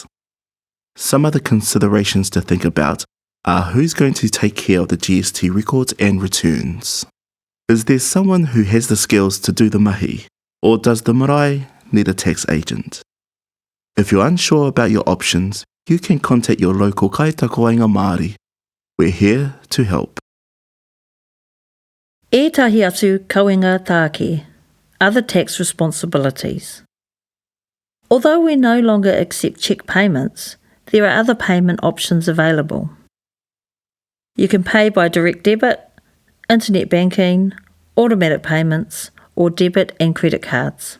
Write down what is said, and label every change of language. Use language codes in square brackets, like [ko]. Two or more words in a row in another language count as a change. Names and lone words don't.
[en] Some other considerations to think about are who's going to take care of the GST records and returns. Is there someone who has the skills to do the mahi, or does the marae need a tax agent? If you're unsure about your options, you can contact your local [mi] kaitakoainga Māori. [en] We're here to help. [mi] Ētahi atu kauinga tāke, [en] other tax responsibilities. Although we no longer accept cheque payments, there are other payment options available. You can pay by direct debit, internet banking, automatic payments, or debit and credit cards.